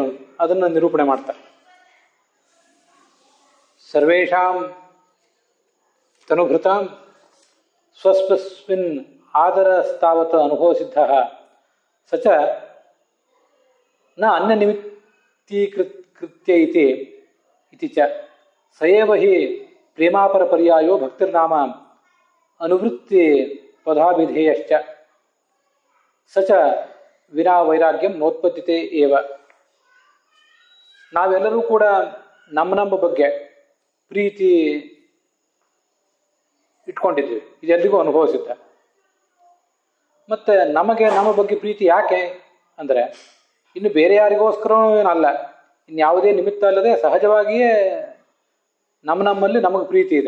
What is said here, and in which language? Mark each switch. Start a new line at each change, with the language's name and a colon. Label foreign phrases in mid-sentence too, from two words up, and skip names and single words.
Kannada: ಅದನ್ನು ನಿರೂಪಣೆ ಮಾಡ್ತಾರೆ.
Sanskrit: ಸರ್ವೇಷಾಂ ತನುಭೃತಾಂ ಸ್ವಸ್ಮಿನ್ ಆದರಸ್ತಾವತ್ ಅನುಭವ ಸಿದ್ಧ ಸಚ ನ ಅನ್ಯ ನಿಮಿತ್ತೀಕೃತ್ಯ ಇತಿ ಚ ಸಯೇವ ಹಿ ಪ್ರೇಮಾಪರ ಪರ್ಯಾಯೋ ಭಕ್ತಿರ್ನಾಮ ಅನುವೃತ್ತಿ ಪದಾಭಿಧೇಯಶ್ಚ ಸಚ ವಿನಾ ವೈರಾಗ್ಯಂ ನೋತ್ಪತ್ತಿತೆ ಏವ.
Kannada: ನಾವೆಲ್ಲರೂ ಕೂಡ ನಮ್ಮ ಬಗ್ಗೆ ಪ್ರೀತಿ ಇಟ್ಕೊಂಡಿದ್ವಿ, ಇದೆಲ್ಲರಿಗೂ ಅನುಭವಿಸಿದ್ದ. ಮತ್ತೆ ನಮಗೆ ನಮ್ಮ ಬಗ್ಗೆ ಪ್ರೀತಿ ಯಾಕೆ ಅಂದರೆ ಇನ್ನು ಬೇರೆ ಯಾರಿಗೋಸ್ಕರನೂ ಏನಲ್ಲ, ಇನ್ಯಾವುದೇ ನಿಮಿತ್ತ ಅಲ್ಲದೆ ಸಹಜವಾಗಿಯೇ ನಮ್ಮಲ್ಲಿ ನಮಗೆ ಪ್ರೀತಿ ಇದೆ.